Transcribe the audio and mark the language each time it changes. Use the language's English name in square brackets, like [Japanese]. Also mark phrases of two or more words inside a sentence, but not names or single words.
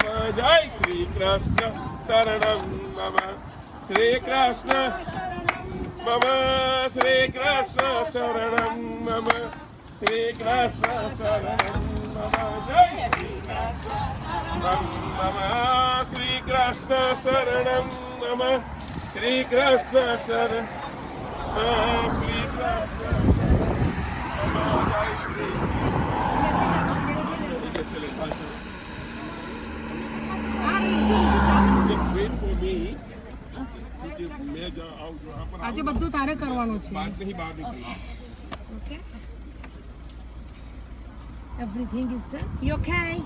[Sanskrit] जय श्री कृष्ण शरणं मम, श्री कृष्ण मम, श्री कृष्ण शरणं मम, श्री कृष्ण शरणं मम. जय श्री कृष्ण मम, श्री कृष्ण शरणं मम, श्री कृष्ण शरणं, श्री कृष्ण मम. जय श्री [Gujarati] આજે બધું તારે કરવાનું છે. [English] Okay, everything is done. You okay?